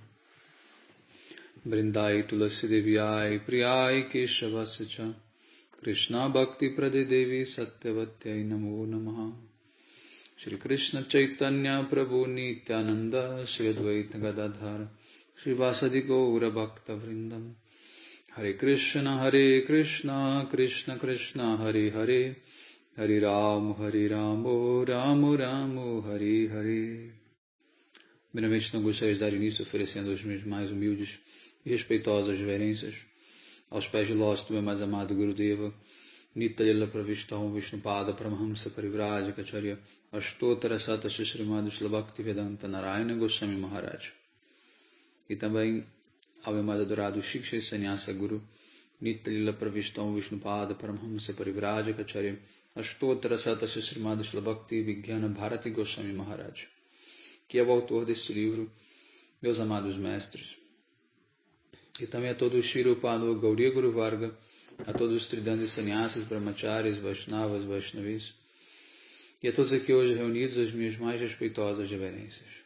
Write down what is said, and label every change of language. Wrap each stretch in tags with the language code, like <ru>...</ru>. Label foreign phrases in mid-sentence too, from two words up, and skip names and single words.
<sa>वृन्दै तुलसी देव्यै प्रियै केशवश्च कृष्ण भक्ति प्रदे देवी सत्यवत्यै नमो नमः श्री कृष्ण चैतन्य प्रभु नित्यानन्द श्री अद्वैत गदाधर श्री वसादि गौर भक्त वृन्दम् हरे कृष्ण कृष्ण कृष्ण हरे हरे हरे राम राम राम हरे हरे.</sa> <pt>Primeiramente não gostaria de dar início oferecendo as minhas mais humildes e respeitosas reverências aos pés de lótus do meu mais amado Gurudeva Nityalila Pravishtam Vishnupada Paramahamsa Parivrajacharya Ashtotara Sata Shrimad Bhaktivedanta Narayana Goswami Maharaj. E também ao meu mais adorado Shiksha Sannyasa Guru Nityalila Pravishtam Vishnupada Paramahamsa Parivrajacharya Ashtotara Sata Shrimad Bhakti Vigyana Bharati Goswami Maharaj, que é o autor deste livro, meus amados mestres. E também a todo o Shri Upado Gauriya Guru Varga, a todos os Tridantis Sannyasas, Brahmacharis, Vaishnavas, Vaishnavis, e a todos aqui hoje reunidos as minhas mais respeitosas reverências.</pt>